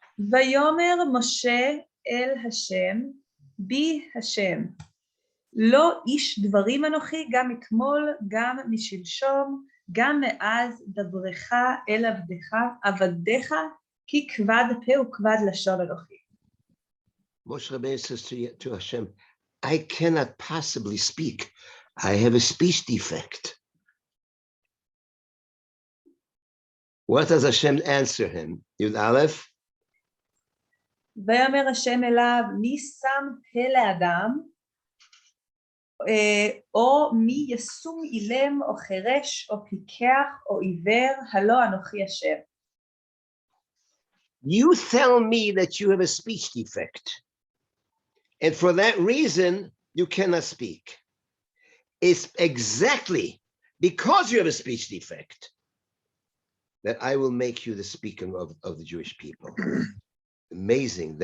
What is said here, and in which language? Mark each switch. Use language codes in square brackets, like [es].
[he] ויאמר משה אל השם, בי השם, לא איש דברים אנוכי, גם אתמול, גם משלשום, גם מאז דברך אל עבדיך, כי כבד פה וכבד לשון אנוכי. [en] Moshe Rabbeinu says to Hashem, I cannot possibly speak. I have a speech defect. What does Hashem answer him? Yud Aleph. [he] ויאמר השם אליו, מי שם פה לאדם, או מי ישום אילם, או חירש, או פיקח, או עיוור, הלא אנוכי השם. [en] You tell me that you have a speech defect, and for that reason, you cannot speak. It's exactly because you have a speech defect that I will make you the speaker of the Jewish people. Amazing.